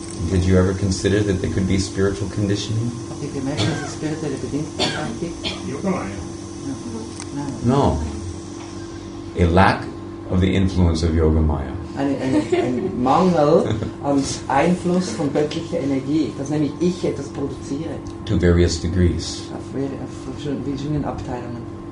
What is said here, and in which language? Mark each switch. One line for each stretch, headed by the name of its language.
English: Did you ever consider that there could be spiritual conditioning?
German: habt ihr gemerkt, dass es spirituelle Bedingtheit auch gibt?
English: Yogamaya.
German: Nein.
English: No. A lack of the influence of Yogamaya.
German: Ein Mangel an Einfluss von göttlicher Energie, dass nämlich ich etwas produziere,
English: To various degrees.
German: auf verschiedenen Abteilungen.